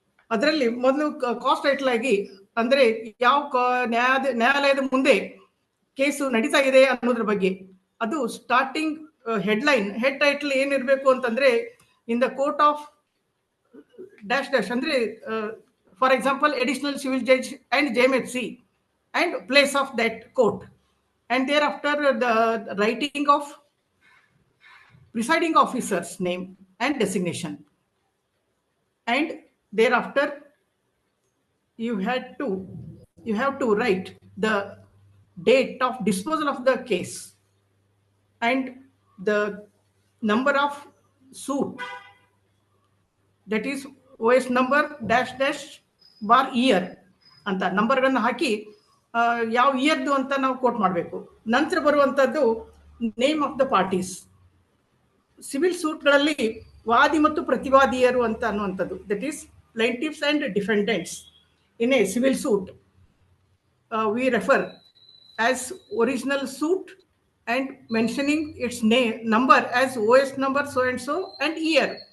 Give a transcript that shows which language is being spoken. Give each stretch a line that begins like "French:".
Kannada: ಅದರಲ್ಲಿ ಮೊದಲು cost title ಆಗಿ, ಅಂದ್ರೆ ಯಾವ ನ್ಯಾಯಾಲಯದ ಮುಂದೆ ಕೇಸು ನಡೀತಾ ಇದೆ ಅನ್ನೋದ್ರ ಬಗ್ಗೆ, ಅದು ಸ್ಟಾರ್ಟಿಂಗ್
English: head title
Kannada: ಏನಿರಬೇಕು ಅಂತಂದ್ರೆ
English: in the court of dash dash ಅಂದ್ರೆ for example additional civil judge and JMHC and place of that court, and thereafter the writing of presiding officer's name and designation, and thereafter you have to write the date of disposal of the case and the number of suit, that is OS number dash dash bar year
Kannada: ಅಂತ ನಂಬರ್ಗಳನ್ನ ಹಾಕಿ ಯಾವ ಇಯರ್ದು ಅಂತ ನಾವು coat ಮಾಡಬೇಕು. ನಂತರ ಬರುವಂತದ್ದು
English: Name of the parties.
Kannada: Civil ಸೂಟ್ಗಳಲ್ಲಿ ವಾದಿ ಮತ್ತು ಪ್ರತಿವಾದಿಯರು ಅಂತ ಅನ್ನುವಂಥದ್ದು,
English: That is plaintiffs and defendants in a civil suit we refer as original suit and mentioning its name number as OS number so and so and year.